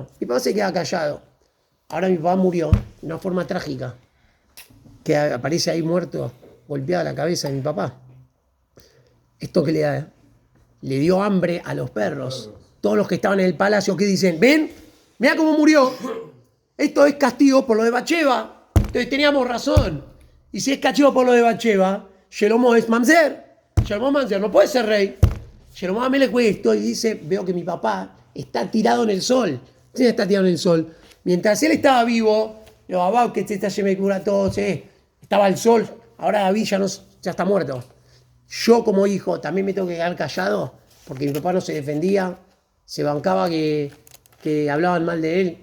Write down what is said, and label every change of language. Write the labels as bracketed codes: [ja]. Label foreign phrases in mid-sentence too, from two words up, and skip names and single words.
[es] Mi papá se queda callado. Ahora mi papá murió de una forma trágica, que aparece ahí muerto, golpeado la cabeza de mi papá. ¿Esto qué le da? Le dio hambre a los perros. Todos los que estaban en el palacio, ¿qué dicen? ¿Ven? Mira cómo murió. Esto es castigo por lo de Bathsheba. Entonces teníamos razón. Y si es castigo por lo de Bathsheba, Shelomo es mamzer. Shelomo mamzer, no puede ser rey. Shelomo Amelech ve esto y dice, veo que mi papá está tirado en el sol. ¿Quién está tirado en el sol? Mientras él estaba vivo, lo abab que está me cura todo, estaba el sol. Ahora David ya está muerto. Yo como hijo también me tengo que quedar callado porque mi papá no se defendía, se bancaba que hablaban mal de él.